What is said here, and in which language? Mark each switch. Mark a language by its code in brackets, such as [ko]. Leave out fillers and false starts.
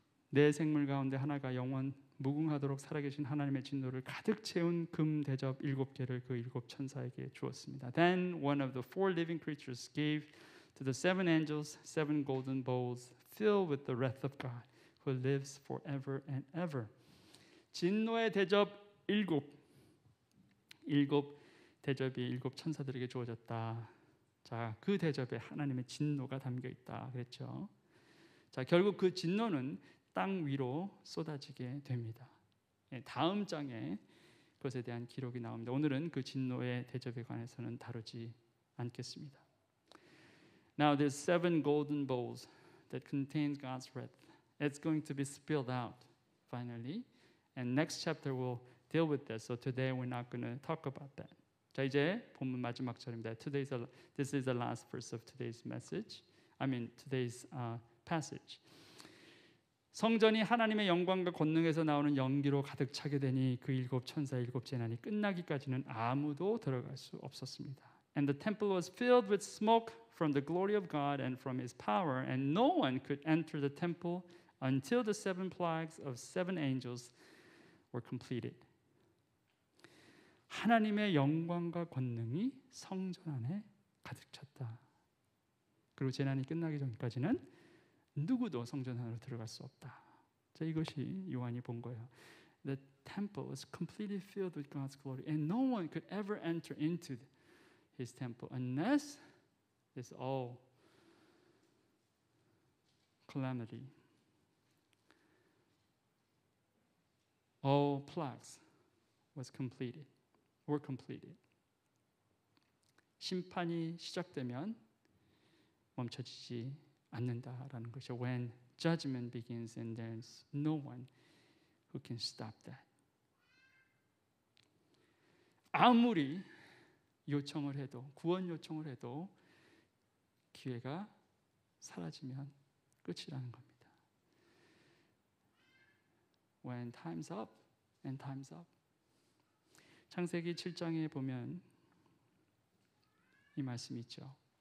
[ko] 내 생물 가운데 하나가 영원 무궁하도록 살아계신 하나님의 진노를 가득 채운 금 대접 7개를 그 7 천사에게 주었습니다. [en] Then one of the 4 living creatures gave to the 7 angels 7 golden bowls filled with the wrath of God, who lives forever and ever. [ko] 진노의 대접 7 대접이 7 천사들에게 주어졌다. 자, 그 대접에 하나님의 진노가 담겨 있다 그랬죠. 자, 결국 그 진노는 땅 위로 쏟아지게 됩니다. 다음 장에 그것에 대한 기록이 나옵니다. 오늘은 그 진노의 대접에 관해서는 다루지 않겠습니다. [en] Now there's 7 golden bowls that contains God's wrath. It's going to be spilled out finally. And next chapter will deal with that. So today we're not going to talk about that. [ko] 자, 이제 본문 마지막 절입니다. [en] This is the last verse of today's message. Today's passage. [ko] 성전이 하나님의 영광과 권능에서 나오는 연기로 가득 차게 되니 그 7 천사 7 재난이 끝나기까지는 아무도 들어갈 수 없었습니다. [en] And the temple was filled with smoke from the glory of God and from His power, and no one could enter the temple until the 7 plagues of 7 angels were completed. [ko] 하나님의 영광과 권능이 성전 안에 가득 찼다. 그리고 재난이 끝나기 전까지는 누구도 성전 안으로 들어갈 수 없다. 자, 이것이 요한이 본 거예요. [en] The temple was completely filled with God's glory, and no one could ever enter into His temple unless it's all calamity. All plagues were completed. [ko] 심판이 시작되면 멈춰지지 않는다라는 것이죠. [en] When judgment begins and there's no one who can stop that. [ko] 아무리 요청을 해도 구원 요청을 해도 기회가 사라지면 끝이라는 겁니다. [en] When time's up and time's up. [ko] 창세기 7장에 보면 이 말씀이 있죠.